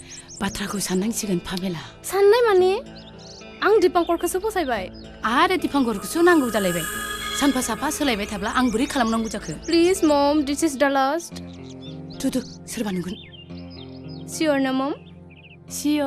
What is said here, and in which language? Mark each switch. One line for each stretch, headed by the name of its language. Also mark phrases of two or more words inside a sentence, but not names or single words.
Bodo: बाथ्राखौ साननांसिगोन पामेला साननाय माने आं दिपांकरखौसो फसायबाय आरो दिपांकरखौसो नांगौ जालायबाय सानफा साफा सोलायबाय थाब्ला आं बोरै खालामनांगौ जाखो
English: please mom this is the last
Bodo: थुदु सोरबा नुगोन सियर ना मम सियर